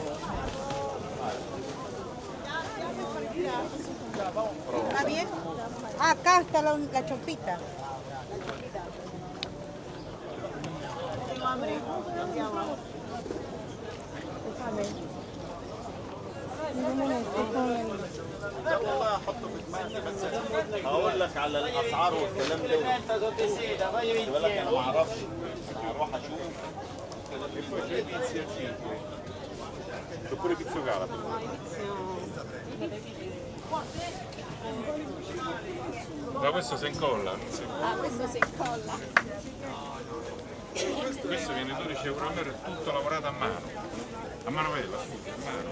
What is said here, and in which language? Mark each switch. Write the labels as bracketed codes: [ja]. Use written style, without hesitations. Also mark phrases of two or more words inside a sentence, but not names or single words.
[es] ¿Está bien? Ah, acá está la chompita. Tengo hambre. [ar] لا والله احطه في دماغي بس هقول لك على الاسعار والكلام ده بالك انا ما اعرفش هروح اشوف [it] Oppure pizzo cala. Ma questo si incolla? Ah, questo si incolla. Questo viene 12 euro al metro, è tutto lavorato a manovella, scusa, a mano.